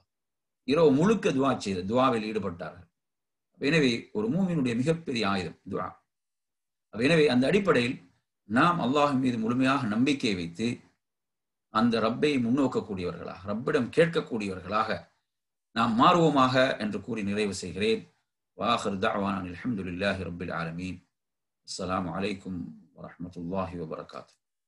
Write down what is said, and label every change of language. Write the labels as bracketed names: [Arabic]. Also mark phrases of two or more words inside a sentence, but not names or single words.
[Tamil] இரவு முழுக்க துஆ செய்து துஆவில் ஈடுபட்டார்கள். எனவே ஒரு மூமினுடைய மிகப்பெரிய ஆயுதம் துஆ. எனவே அந்த அடிப்படையில் நாம் அல்லாஹ்வின் மீது முழுமையாக நம்பிக்கை வைத்து அந்த ரப்பை முன்னோக்கக்கூடியவர்களாக, ரப்பிடம் கேட்கக்கூடியவர்களாக நாம் மாறுவோமாக என்று கூறி நிறைவு செய்கிறேன். [Arabic] وآخر دعوانا الحمد لله رب العالمين. السلام عليكم ورحمة الله وبركاته.